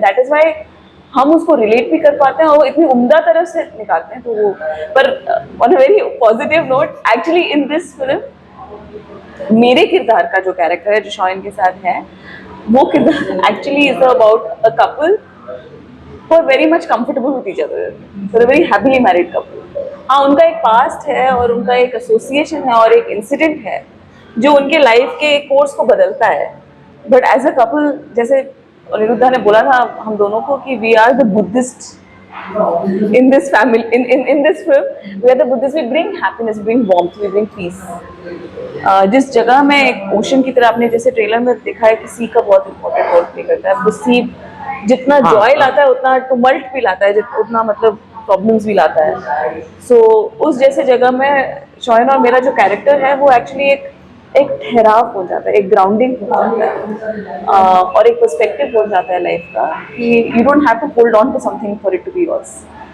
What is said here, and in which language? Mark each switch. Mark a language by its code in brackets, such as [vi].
[en] that is why [hi] हम उसको relate भी कर पाते हैं और वो इतनी उम्दा तरह से निकालते हैं। तो वो, पर [en] on a very positive note, actually in this film [hi] मेरे किरदार का जो कैरेक्टर है, जो शॉयन के साथ है, वो किरदार actually [en] Is about a couple who are very much comfortable with each other, so a very happily married couple. [hi] हाँ, उनका एक पास्ट है और उनका एक एसोसिएशन है और एक इंसिडेंट है जो उनके लाइफ के कोर्स को बदलता है। [en] but as a couple, [hi] जैसे अनिरुद्धा ने बोला था हम दोनों को कि [en] We are the Buddhist in this family, in this film we are the Buddhists, we bring happiness, we bring warmth, we bring peace। [hi] जिस जगह में एक ओशन की तरह, आपने जैसे ट्रेलर में देखा है कि सी का बहुत इंपॉर्टेंट रोल प्ले करता है। सी जितना जॉय लाता है उतना टुमल्ट भी लाता है, उतना मतलब प्रॉब्लम्स भी लाता है। सो उस जैसे जगह में शॉयन और मेरा जो कैरेक्टर है वो एक्चुअली एक ठहराव हो जाता है, एक ग्राउंडिंग हो जाता है, और एक पर्सपेक्टिव हो जाता है लाइफ का, कि [en] You don't have to hold on to something for it to be yours.